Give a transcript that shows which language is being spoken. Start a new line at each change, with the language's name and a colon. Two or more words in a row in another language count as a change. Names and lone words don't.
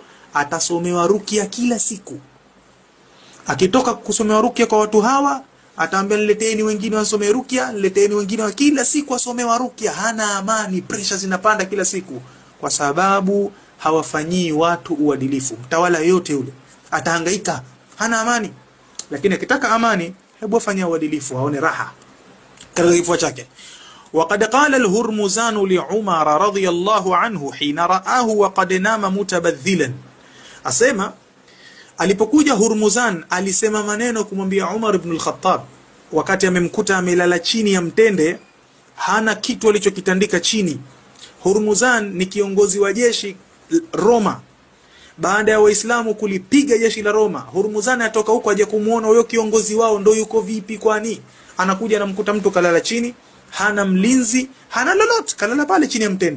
Swahili: Atasomewa rukia kila siku, akitoka kusomewa rukia kwa watu hawa ataambia nileteeni wengine wasome rukia, nileteeni wengine wa kila siku wasomewa rukia. Hana amani, pressure zinapanda kila siku kwa sababu hawafanyii watu uadilifu. Mtawala yote yule atahangaika, hana amani. Lakini akitaka amani, hebu afanye uadilifu, aone raha katika kifua chake.
Arabic: وقد قال الهرمزان لعمر رضي الله عنه حين رآه وقد نام متبذلا.
Swahili: Asema alipokuja Hurmuzan alisema maneno kumwambia Umar ibn al-Khattab wakati amemkuta amelala chini ya mtende, hana kitu alichokitandika chini. Hurmuzan ni kiongozi wa jeshi Roma. Baada ya Waislamu kulipiga jeshi la Roma, Hurmuzan atoka huko aje kumuona huyo kiongozi wao ndo yuko vipi, kwani anakuja anamkuta mtu kalala chini, hana mlinzi, hana lolote, kalala pale chini ya mtende.